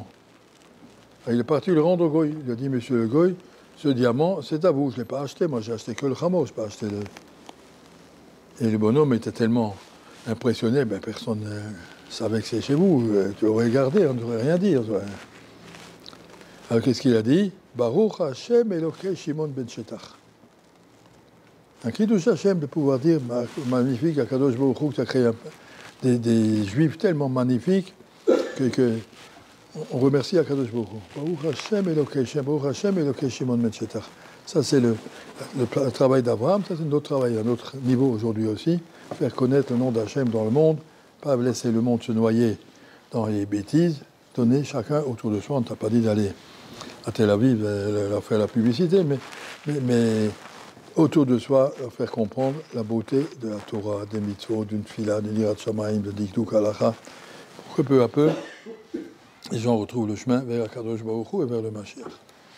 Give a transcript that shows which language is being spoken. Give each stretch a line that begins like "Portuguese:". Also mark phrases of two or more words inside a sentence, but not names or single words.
French: Et il est parti le rendre au Goy. Il a dit, monsieur le Goy, ce diamant, c'est à vous, je ne l'ai pas acheté, moi j'ai acheté que le chameau, je n'ai pas acheté le... Et le bonhomme était tellement impressionné, ben, personne ne savait que c'est chez vous, tu aurais gardé, on n'aurait rien dit. Alors qu'est-ce qu'il a dit?
Hebrew: ברוך ה' אלוקי שמעון בן שטח.
French: Un
Hebrew: קידוש השם
French: de pouvoir dire magnifique,
Hebrew: הקדוש ברוך הוא,
French: tu as créé des juifs tellement magnifiques que on remercie
Hebrew: הקדוש ברוך הוא. ברוך ה' אלוקי שמעון בן שטח.
French: Ça, c'est le travail d'Abraham. Ça, c'est notre travail à notre niveau aujourd'hui aussi. Faire connaître le nom d'Hachem dans le monde, pas laisser le monde se noyer dans les bêtises, donner chacun autour de soi. On ne t'a pas dit d'aller à Tel Aviv leur faire la publicité, mais autour de soi, leur faire comprendre la beauté de la Torah, des mitzvot, d'une fila, d'une
Hebrew: יראת שמים,
French: de
Hebrew: דקדוק הלכה,
French: pour que peu à peu, les gens retrouvent le chemin vers
Hebrew: הקדוש ברוך הוא
French: et vers le Mashiach.